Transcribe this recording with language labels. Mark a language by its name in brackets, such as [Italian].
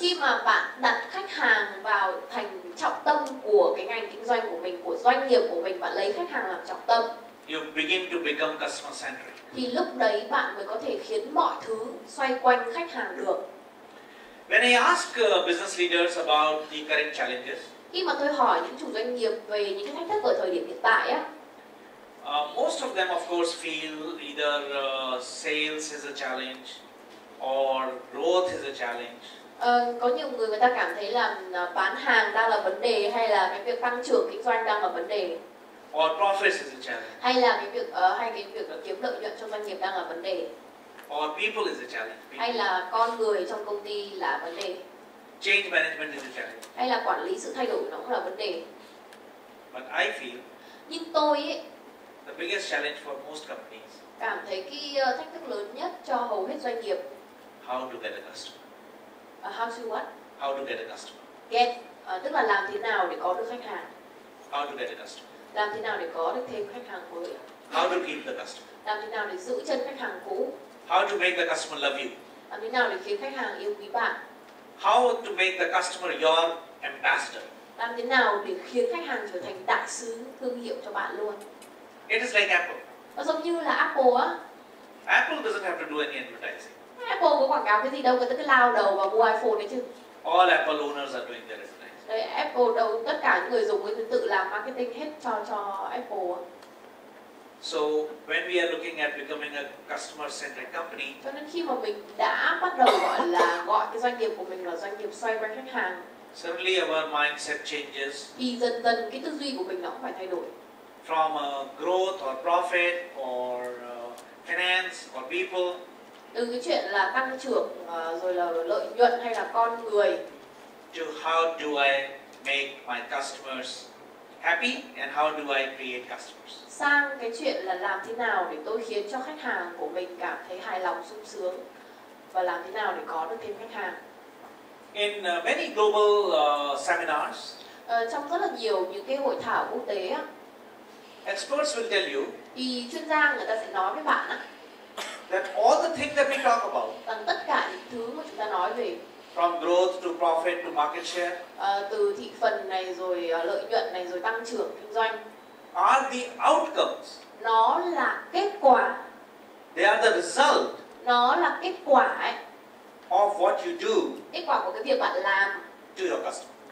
[Vietnamese] Khi mà bạn đặt khách hàng vào thành trọng tâm của cái ngành kinh doanh của mình, của doanh nghiệp của mình, bạn lấy khách hàng làm trọng tâm, [English] you begin to become customer-centric. [Vietnamese] thì lúc đấy bạn mới có thể khiến mọi thứ xoay quanh khách hàng được. [English] When I ask business leaders about the current challenges, [Vietnamese] Khi mà tôi hỏi những chủ doanh nghiệp về những cái thách thức ở thời điểm hiện tại [English] most of them of course feel either sales is a challenge or growth is a challenge. [Vietnamese] Có nhiều người ta cảm thấy là bán hàng đang là vấn đề, hay là cái việc tăng trưởng kinh doanh đang là vấn đề, [English] Or profits is a challenge. [Vietnamese] hay là cái việc kiếm lợi nhuận cho doanh nghiệp đang là vấn đề, [English] Or people is a challenge. [Vietnamese] hay là con người trong công ty là vấn đề, [English] Change management is a challenge. [Vietnamese] hay là quản lý sự thay đổi nó cũng là vấn đề. [English] But I feel [Vietnamese] Nhưng tôi [English] the biggest challenge for most companies, [Vietnamese] cảm thấy cái thách thức lớn nhất cho hầu hết doanh nghiệp, [English] how to get a customer. how to what? How to get a customer. [Vietnamese] Get, tức là làm thế nào để có được khách hàng, [English] How to get a customer. [Vietnamese] làm thế nào để có được thêm khách hàng mới, [English] How to keep the customer. [Vietnamese] làm thế nào để giữ chân khách hàng cũ, [English] How to make the customer love you. [Vietnamese] làm thế nào để khiến khách hàng yêu quý bạn, [English] How to make the customer your ambassador. [Vietnamese] làm thế nào để khiến khách hàng trở thành đại sứ thương hiệu cho bạn luôn. [English] It is like Apple. [Vietnamese] Nó giống như là Apple [English] Apple doesn't have to do any advertising. [Vietnamese] Apple có quảng cáo cái gì đâu, người ta cứ lao đầu vào mua iPhone đấy chứ. [English] All Apple owners are doing their advertising. [Vietnamese] Đấy, Apple đâu, tất cả những người dùng ấy tự làm marketing hết cho Apple. [English] So when we are looking at becoming a customer-centric company, [Vietnamese] Cho nên khi mà mình đã bắt đầu gọi cái doanh nghiệp của mình là doanh nghiệp xoay quanh khách hàng, [English] suddenly our mindset changes [Vietnamese] thì dần dần cái tư duy của mình nó cũng phải thay đổi. [English] from growth or profit or finance or people [Vietnamese] Từ cái chuyện là tăng trưởng rồi là lợi nhuận hay là con người, [English] to how do I make my customers happy and how do I create customers. [Vietnamese] Sang cái chuyện là làm thế nào để tôi khiến cho khách hàng của mình cảm thấy hài lòng, sung sướng, và làm thế nào để có được thêm khách hàng. [English] In many global seminars, [Vietnamese] Trong rất là nhiều những cái hội thảo quốc tế á, [English] experts will tell you [Vietnamese] thì chuyên gia người ta sẽ nói với bạn á, [English] that all the things that we talk about, [Vietnamese] rằng tất cả những thứ mà chúng ta nói về, [English] from growth to profit to market share, [Vietnamese] từ thị phần này rồi lợi nhuận này rồi tăng trưởng kinh doanh, [English] are the outcomes. [Vietnamese] nó là kết quả, [English] They are the result [Vietnamese] nó là kết quả ấy, [English] of what you do [Vietnamese] kết quả của cái việc bạn làm [English] to your customer.